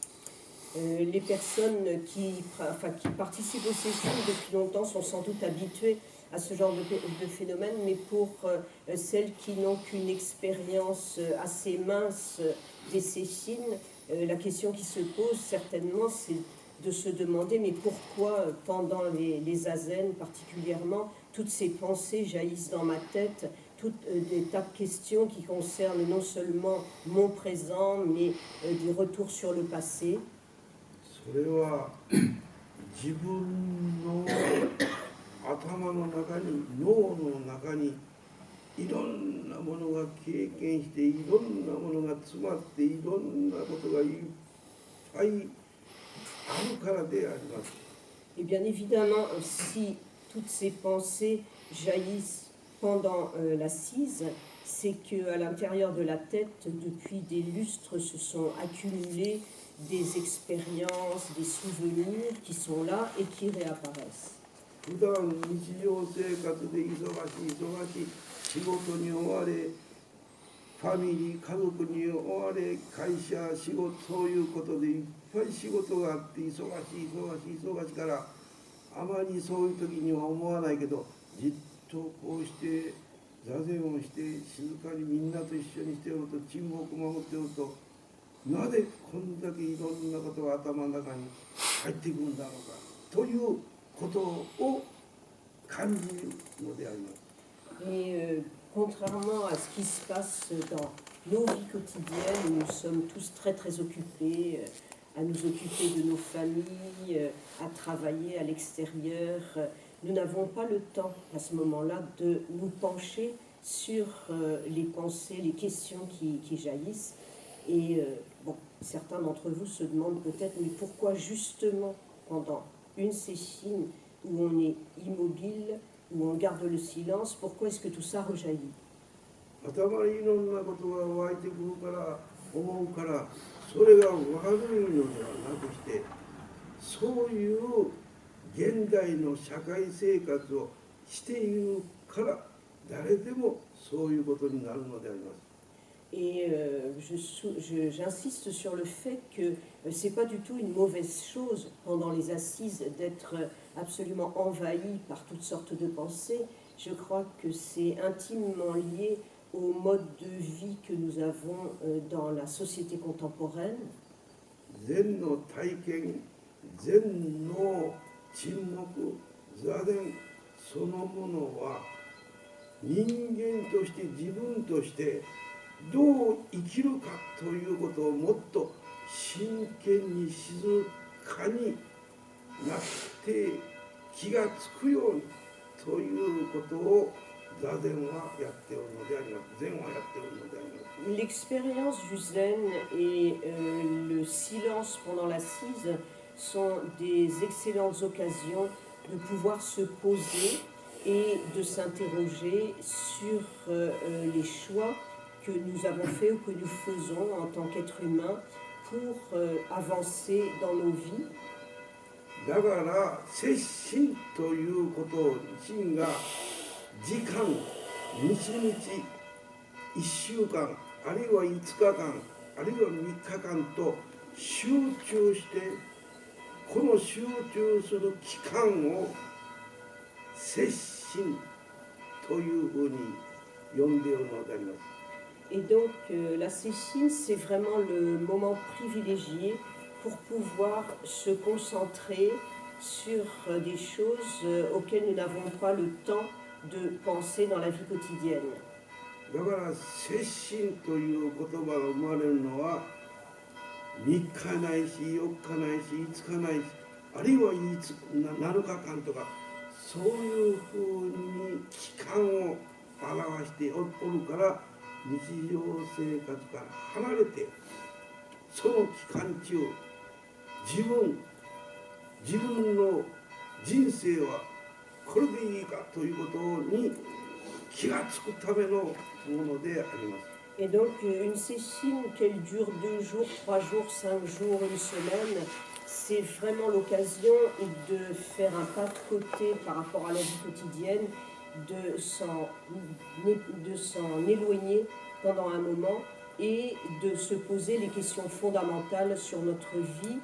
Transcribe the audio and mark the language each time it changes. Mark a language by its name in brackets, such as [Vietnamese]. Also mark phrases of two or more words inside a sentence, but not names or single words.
[French] Les personnes qui participent aux sessions depuis longtemps sont sans doute habituées à ce genre de phénomène, mais pour celles qui n'ont qu'une expérience assez mince des sessines, la question qui se pose certainement, c'est de se demander mais pourquoi pendant les zazen particulièrement, toutes ces pensées jaillissent dans ma tête, toutes des tas de questions qui concernent non seulement mon présent, mais des retours sur le passé. [Japanese] それは自分の頭の中に脳の中にいろんなものが経験していろんなものが詰まっていろんなことがいっぱいあるからであります。 [French] Et bien évidemment, si toutes ces pensées jaillissent pendant l'assise, c'est qu'à l'intérieur de la tête, depuis des lustres, se sont accumulées des expériences, des souvenirs qui sont là et qui réapparaissent. [Japanese] 普段日常生活で忙しい仕事に追われファミリー家族に追われ会社仕事そういうことでいっぱい仕事があって忙しいからあまりそういう時には思わないけど、じっとこうして座禅をして静かにみんなと一緒にしておると、沈黙を守っておると、なぜこんだけいろんなことが頭の中に入ってくるんだろうかということを感じるのであります。 [French] Et contrairement à ce qui se passe dans nos vies quotidiennes, où nous sommes tous très très occupés, à nous occuper de nos familles, à travailler à l'extérieur, nous n'avons pas le temps à ce moment-là de nous pencher sur les pensées, les questions qui jaillissent. Et bon, certains d'entre vous se demandent peut-être, mais pourquoi justement pendant une séchine où on est immobile, où on garde le silence, pourquoi est-ce que tout ça rejaillit? [Japanese] 頭にいろんなことが湧いてくるから思うから、それが悪いのではなくして、そういう現代の社会生活をしているから誰でもそういうことになるのであります。 [French] Et j'insiste sur le fait que ce n'est pas du tout une mauvaise chose pendant les assises d'être absolument envahi par toutes sortes de pensées. Je crois que c'est intimement lié au mode de vie que nous avons dans la société contemporaine. [Japanese] 禅の体験、禅の沈黙、座禅そのものは人間として自分としてどう生きるかということをもっと真剣に静かになって気がつくようにということを座禅はやっておるのであります。禅はやっておるのであります。 [French] L'expérience du zen et le silence pendant l'assise sont des excellentes occasions de pouvoir se poser et de s'interroger sur les choix que nous avons faits ou que nous faisons en tant qu'être humain pour avancer dans nos vies. [Japanese] だから摂心ということを心が時間、日々、1週間、あるいは5日間、あるいは3日間と集中して、この集中する期間を摂心というふうに呼んでいるのであります。 [French] Et donc la séchine, c'est vraiment le moment privilégié pour pouvoir se concentrer sur des choses auxquelles nous n'avons pas le temps de penser dans la vie quotidienne. [Japanese] だから摂心という言葉が生まれるのは3日ないし4日ないし5日ないし、あるいは7日間とか、そういうふうに期間を表しておるから日常生活から離れて、その期間中自分の人生はこれでいいかということに気がつくためのものであります。 [French] Et donc une séchine, qu'elle dure 2 jours, 3 jours, 5 jours, une semaine, c'est vraiment l'occasion de faire un pas de côté par rapport à la vie quotidienne, de s'en éloigner pendant un moment et de se poser les questions fondamentales sur notre vie.